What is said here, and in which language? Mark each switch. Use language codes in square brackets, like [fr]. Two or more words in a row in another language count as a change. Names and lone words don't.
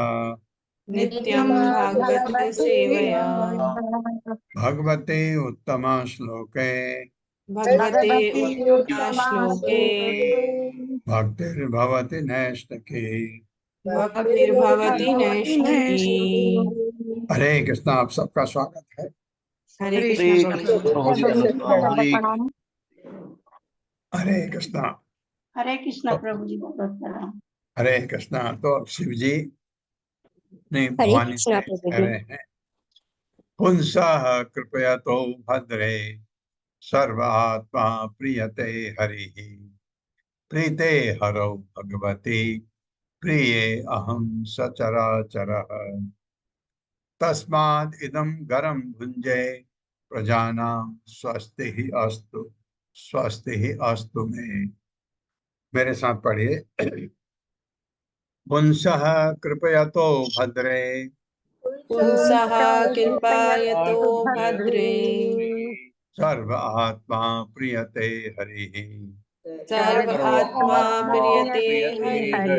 [sa] नित्यं भागवत सेवया भगवते उत्तमा श्लोके भगवते उत्तमश्लोके भक्तिर्भवति नैष्ठिकी। भक्तिर्भवति नैष्ठिकी। [hi] हरे कृष्णा। आप सबका स्वागत है। हरे कृष्ण प्रभु जी। हरे कृष्णा। हरे कृष्णा प्रभु जी, बहुत प्रणाम। हरे कृष्णा। तो अब शिव जी ने हरे भवानी कृष्णा से प्रभु कह जी। रहे हैं, [sa] पुंसः कृपया तो भद्रे सर्वात्मा प्रियते हरि प्रीते हरौ भगवती प्रिये अहं सचराचरः तस्माद् इदं गरं भुञ्जे प्रजानां स्वस्ति ही अस्तु में। [hi] मेरे साथ पढ़िए। [sa] पुंसः कृपयतो भद्रे पुंसः कृपायतो भद्रे सर्व आत्मा प्रियते हरिः सर्व आत्मा प्रियते हरिः